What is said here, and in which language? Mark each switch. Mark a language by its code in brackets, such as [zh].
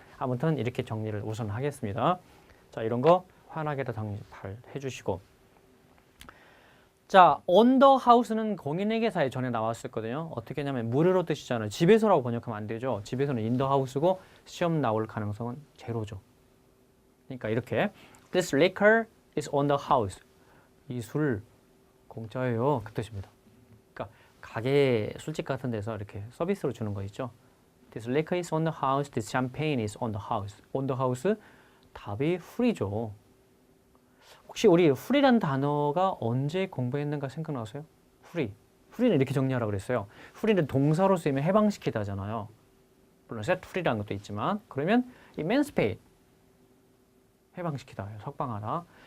[ko] 아무튼 이렇게 정리를 우선 하겠습니다. 자, 이런 거 환하게 다 잘 해주시고. 자, [en] on the house [ko] 는 공인회계사에 전에 나왔었거든요. 어떻게 하냐면 무료로 뜻이잖아요. 집에서라고 번역하면 안 되죠. 집에서는 [en] in the house [ko] 고 시험 나올 가능성은 제로죠. 그러니까 이렇게 [en] This liquor is on the house. [ko] 이 술 공짜예요. 그 뜻입니다. 그러니까 가게 술집 같은 데서 이렇게 서비스로 주는 거 있죠. [en] This liquor is on the house. This champagne is on the house. On the house [ko] 답이 [en] free죠. [ko] 혹시 우리 free란 단어가 언제 공부했는가 생각나세요? [en] free. [ko] free는 이렇게 정리하라고 그랬어요. free는 동사로 쓰이면 해방시키다잖아요. 물론 [en] set free [ko] 라는 것도 있지만 그러면 emancipate 해방시키다, 석방하다.